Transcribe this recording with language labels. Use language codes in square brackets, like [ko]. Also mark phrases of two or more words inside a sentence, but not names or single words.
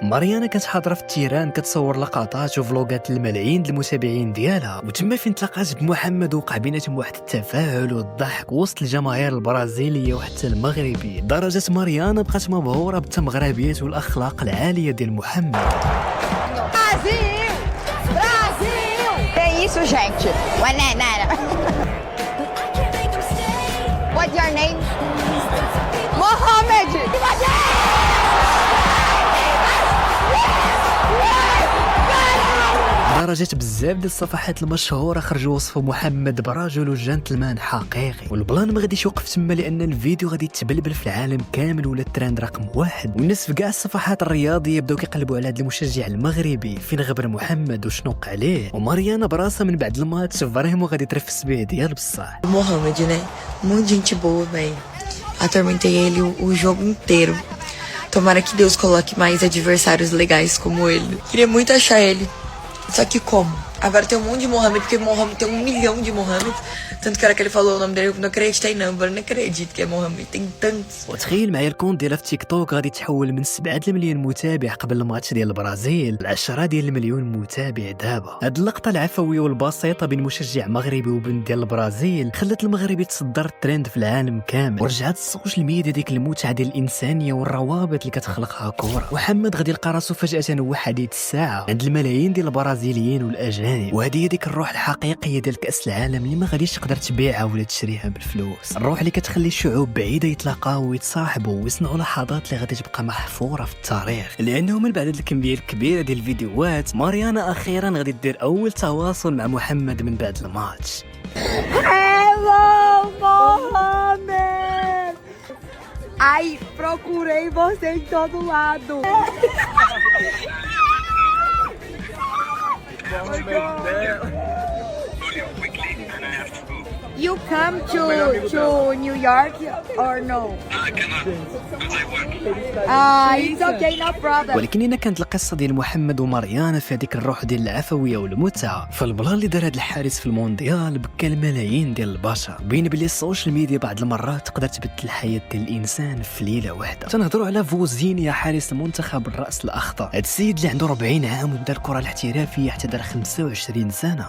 [ar] ماريانا كانت حاضره في التيران كتصور لقطات وفلوغات الملايين ديال المتابعين ديالها، وتما فين تلاقات بمحمد وقع بيناتهم واحد التفاعل والضحك وسط الجماهير البرازيليه وحتى المغربي. درجه ماريانا بقات مبهوره بالتمغربيات والاخلاق العاليه ديال محمد. [pt] Brasil! Brasil! É isso, gente. [en] What's your name? Mohamed! [ar] درجات بزاف ديال الصفحات المشهوره خرجوا وصفوا محمد برجل وجنتلمان حقيقي، والبلان ما غاديش يوقف تما لان الفيديو غادي يتبلبل في العالم كامل ولا الترند رقم 1. والناس في كاع الصفحات الرياضيه بداو كيقلبوا على هذا المشجع المغربي فين غبر محمد وشنو وقع عليه. وماريانا براسها من بعد الماتش فريمون غادي ترفس بيه ديال بصح. [pt] Mohamed, né? Muito gente boa, velho. Atormentei ele o jogo inteiro. Tomara que Deus coloque mais adversários legais como ele. Queria muito achar ele. Só que como? Agora tem um monte de Mohamed, porque Mohamed tem 1 milhão de Mohamed. Tanto que a hora que ele falou o nome dele, eu não acreditei não. Eu não acredito que é Mohamed. Tem tantos. [ar] وتخيل معايا الكونت ديالها في تيك توك غادي تحول من 7 مليون متابع قبل الماتش ديال البرازيل ل 10 مليون متابع دابا. هاد اللقطه العفويه والبسيطه بين مشجع مغربي وبنت ديال البرازيل خلت المغربي تصدر الترند في العالم كامل، ورجعت [en] social media [ar] ديك المتعه ديال الانسانيه والروابط اللي كتخلقها كره. محمد غادي يلقى راسو فجاه هو حديث الساعه عند الملايين ديال البرازيليين والاجانب، وهذه هي ديك الروح الحقيقيه ديال كاس العالم اللي ما غاديش تقدر تبيعها ولا تشريها بالفلوس. الروح اللي كتخلي الشعوب بعيده يتلاقاو ويتصاحبوا ويصنعوا لحظات اللي غادي تبقى محفوره في التاريخ. لانه من بعد هذه الكميه الكبيره ديال الفيديوهات ماريانا اخيرا غادي دير اول تواصل مع محمد من بعد الماتش. [en] Hello, Mohamed! [pt] Ai, procurei você em todo lado. [en] You come to New York or no? I cannot because I work. It's okay, no problem. [ar] ولكن هنا كانت القصه ديال محمد وماريانا في هذيك الروح ديال العفويه والمتعه. فالبلان اللي دار هذا الحارس في المونديال بكى الملايين ديال البشر. بين بلي [en] social media [ar] بعض المرات تقدر تبدل الحياه ديال الانسان في ليله واحده. تنهضروا على فوزينيا حارس المنتخب الراس الاخضر. هذا السيد اللي عنده 40 عام وبدا الكره الاحترافيه حتى دار 25 سنه.